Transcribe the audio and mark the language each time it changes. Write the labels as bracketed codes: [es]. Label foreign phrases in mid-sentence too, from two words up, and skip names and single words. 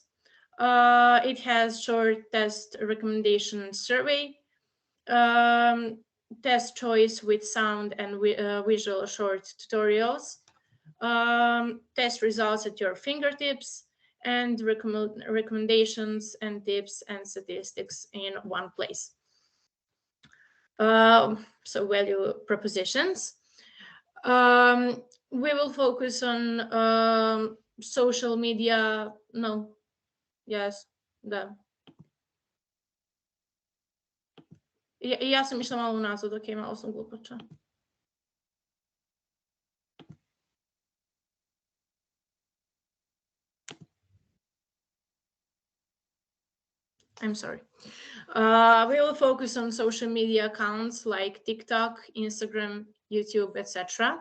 [en] It has short test recommendation survey, test choice with sound and visual short tutorials, test results at your fingertips, and recommendations and tips and statistics in one place. So value propositions. We will focus on social media. No, yes, [hr] da. Ja sam išla malo unazad, ok, malo sam glupača. [en] I'm sorry. We will focus on social media accounts like TikTok, Instagram, YouTube, etc.